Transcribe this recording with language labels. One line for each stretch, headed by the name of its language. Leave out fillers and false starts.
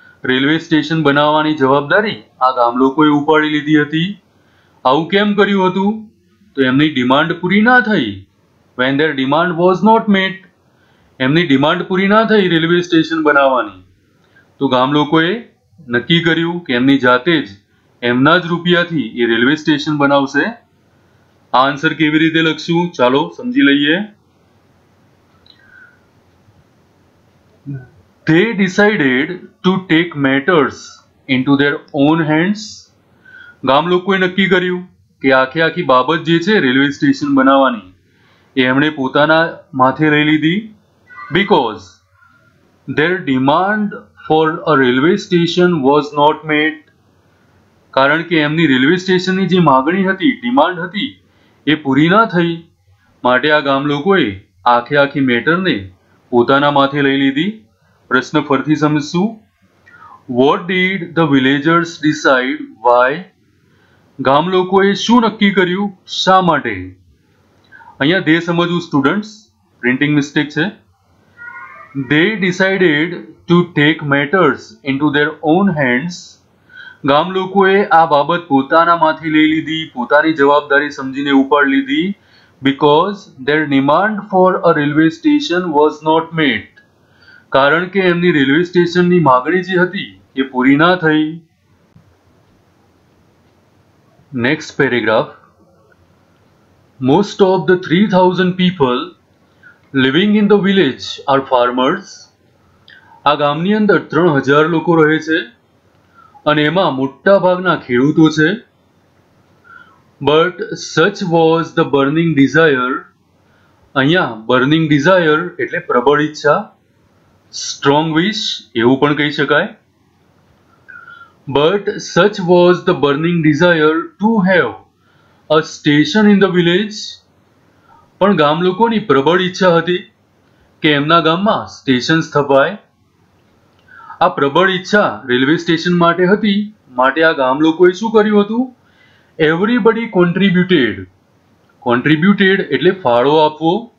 Gujarati: Railway station બનાવવાની જવાબદારી આ ગામ લોકોએ ઉપાડી લીધી હતી. આવું કેમ કર્યું હતું? તો એમની ડિમાન્ડ પૂરી ના થઈ.
English: when their demand was not met.
Gujarati: એમની ડિમાન્ડ પૂરી ના થઈ રેલવે સ્ટેશન બનાવવાની. તો ગામ લોકોએ નક્કી કર્યું કે એમની જાતે જ એમના જ રૂપિયાથી એ રેલવે સ્ટેશન બનાવશે. આ આન્સર કેવી રીતે લખશું? ચાલો સમજી લઈએ.
English: They decided to take matters into their own hands.
Gujarati: ગામ લોકોએ નક્કી કર્યું કે આખી બાબત જે છે રેલવે સ્ટેશન બનાવવાની એ એમણે પોતાના માથે લઈ લીધી.
English: Because their demand for a railway station was not met.
Gujarati: કારણ કે એમની રેલવે સ્ટેશનની જે માગણી હતી, ડિમાન્ડ હતી, એ પૂરી ના થઈ. માટે આ ગામ લોકોએ આખી મેટરને પોતાના માથે લઈ લીધી. પ્રશ્ન ફરીથી સમજશું.
English: What did the villagers decide? Why?
Gujarati: ગામ લોકોએ શું નક્કી કર્યું? શા માટે? અહીંયા they સમજવું સ્ટુડન્ટ્સ, પ્રિન્ટિંગ મિસ્ટેક છે.
English: They decided to take matters into their own hands.
Gujarati: ગામ લોકોએ આ બાબત પોતાના માથે લઈ લીધી, પોતાની જવાબદારી સમજીને ઉપાડી લીધી.
English: Because their demand for a railway station was not met.
Gujarati: કારણ કે એમની રેલવે સ્ટેશનની માગણી જે હતી એ પૂરી ના થઈ. Next paragraph.
English: Most of the 3000 people living in the village are farmers.
Gujarati: આ ગામની અંદર 3000 લોકો રહે છે અને એમાં મોટા ભાગના ખેડૂતો છે.
English: But such was the burning desire.
Gujarati: અહીંયા
English: burning desire
Gujarati: એટલે પ્રબળ ઈચ્છા, સ્ટ્રોંગ વિશ એવું પણ કહી શકાય.
English: But such was the burning desire to have a station in the village.
Gujarati: પણ ગામ લોકોની પ્રબળ ઈચ્છા હતી કે એમના ગામમાં સ્ટેશન સ્થપાય. આ પ્રબળ ઈચ્છા રેલવે સ્ટેશન માટે હતી. માટે આ ગામ લોકોએ શું કર્યું હતું? Everybody contributed. કોન્ટ્રીબ્યુટેડ એટલે ફાળો આપવો.